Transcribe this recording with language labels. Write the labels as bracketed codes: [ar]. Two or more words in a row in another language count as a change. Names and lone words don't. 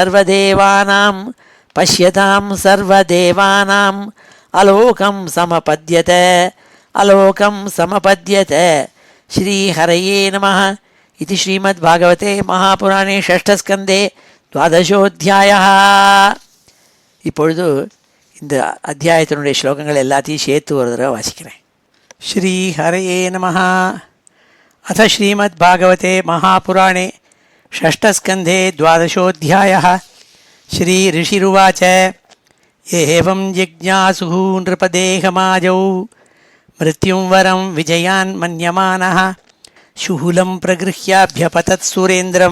[sa] सर्वदेवानाम् अलोकं समपद्यत अलोकं समपद्यत श्रीहरये नमः इति श्रीमद्भागवते महापुराणे षष्ठस्कन्धे द्वादशोऽध्यायः. [ta] இப்பொழுது இந்த அத்தியாயத்தினுடைய ஸ்லோகங்கள் எல்லாத்தையும் சேர்த்து ஒரு தடவை வாசிக்கிறேன். [sa] श्री हरये नमः। अथ श्रीमद्भागवते महापुराणे षष्ठस्कन्धे द्वादशोऽध्यायः. श्री ऋषिरुवाच एवं जिज्ञासुः नृपदेहमाजौ मृत्युं वरं विजयान् मन्यमानः शुहुलं प्रगृह्याभ्यपतत् सुरेन्द्रं